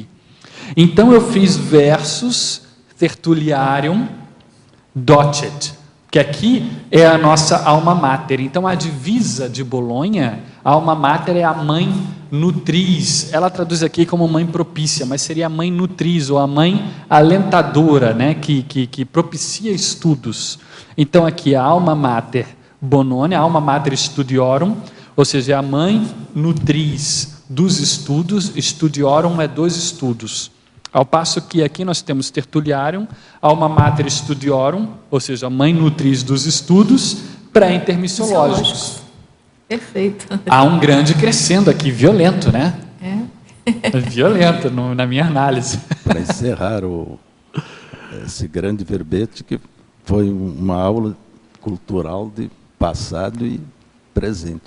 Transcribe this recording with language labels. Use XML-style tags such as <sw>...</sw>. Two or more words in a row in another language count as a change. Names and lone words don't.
<pt>Então, eu fiz versus Tertuliarium docet, que aqui é a nossa</pt> <la>alma mater.</la> <pt>Então, a divisa de Bolonha, a</pt> <la>alma mater</la> <pt>é a mãe nutriz. Ela traduz aqui como mãe propícia, mas seria a mãe nutriz, ou a mãe alentadora, né? que propicia estudos. Então, aqui a</pt> <la>alma mater Bononia,</la> <pt>a</pt> <la>alma mater studiorum,</la> <pt>ou seja, é a mãe nutriz dos estudos, studiorum é dos estudos. Ao passo que aqui nós temos Tertuliarium,</pt> <la>alma mater studiorum,</la> <pt>ou seja, a mãe nutriz dos estudos pré-intermissiológicos. Perfeito. Há um grande crescendo aqui, violento, né? É. Violento, na minha análise. Para encerrar esse grande verbete, que foi uma aula cultural de passado e presente.</pt>